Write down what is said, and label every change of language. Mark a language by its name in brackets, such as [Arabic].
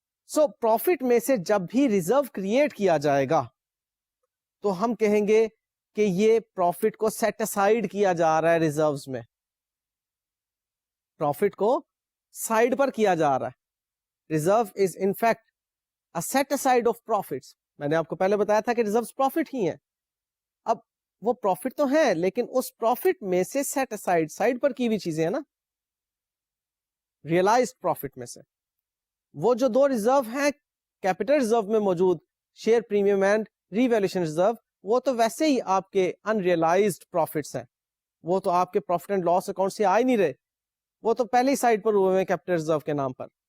[Urdu] سو profit میں سے جب بھی ریزرو کریٹ کیا جائے گا تو ہم کہیں گے کہ یہ پروفٹ کو سیٹ اسائیڈ کیا جا رہا ہے ریزروز میں، پروفٹ کو سائیڈ پر کیا جا رہا ہے. [English] Reserve is in fact a set aside of profits. [Urdu] میں نے آپ کو پہلے بتایا تھا کہ ریزروز پروفٹ ہی ہیں. اب وہ پروفٹ تو ہیں لیکن اس پروفٹ میں سے سیٹ اسائڈ، سائڈ پر کی ہوئی چیزیں ہیں نا، ریئلائزڈ پروفٹ میں سے وہ جو دو ریزرو ہیں کیپٹل ریزرو میں موجود، share premium and re valuation reserve, وہ تو ویسے ہی آپ کے ان ریئلائزڈ پروفٹس ہیں، وہ تو آپ کے پروفٹ اینڈ لاس اکاؤنٹ سے آ ہی نہیں رہے، وہ تو پہلے ہی سائڈ پر ہوئے ہیں کیپٹل ریزرو کے نام پر.